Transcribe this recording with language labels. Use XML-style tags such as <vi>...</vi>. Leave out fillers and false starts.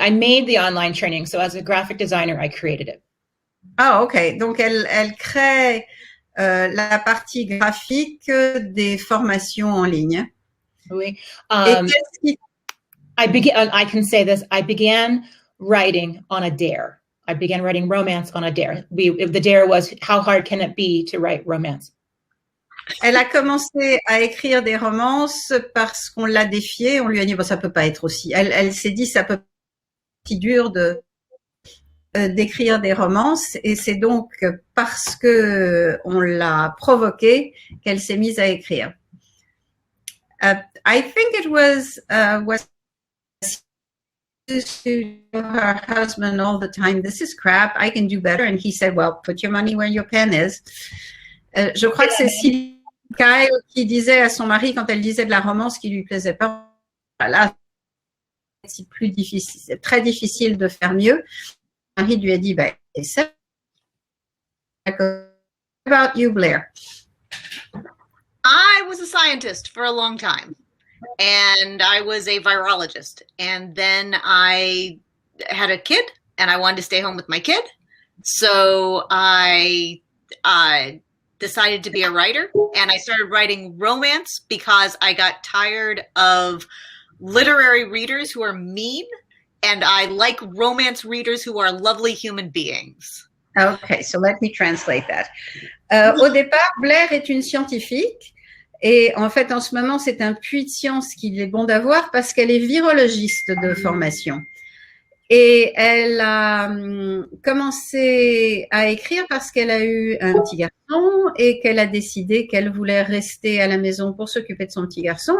<en>I made the online training. So as a graphic designer, I created it. Ah, ok.</en> <fr>Donc, elle crée la partie graphique des formations en ligne.</fr> <en>Oui. I can say this. I began writing on a dare. I began writing romance on a dare. The dare was, how hard can it be to write romance?</en> <fr>Elle a commencé à écrire des romances parce qu'on l'a défiée. On lui a dit, bon, ça peut pas être aussi. Elle s'est dit, ça peut pas être si dur d'écrire des romances. Et c'est donc parce que on l'a provoquée qu'elle s'est mise à écrire.</fr> <en>I think it was to her husband all the time, this is crap, I can do better. And he said, well, put your money where your pen is.</en> <fr>Je crois que c'est Sylvie Kyle qui disait à son mari, quand elle disait de la romance qui lui plaisait pas, là, c'est plus difficile, c'est très difficile de faire mieux. Le mari lui a dit, ben, essaie.</fr> <en>What about you, Blair? I was a scientist for a long time, and I was a virologist. And then I had a kid, and I wanted to stay home with my kid. So I decided to be a writer, and I started writing romance because I got tired of literary readers who are mean, and I like romance readers who are lovely human beings. Okay, so let me translate that.</en> <fr>Au départ, Blair est une scientifique et en fait, en ce moment, c'est un puits de science qu'il est bon d'avoir parce qu'elle est virologiste de formation. Et elle a commencé à écrire parce qu'elle a eu un petit garçon et qu'elle a décidé qu'elle voulait rester à la maison pour s'occuper de son petit garçon.</fr>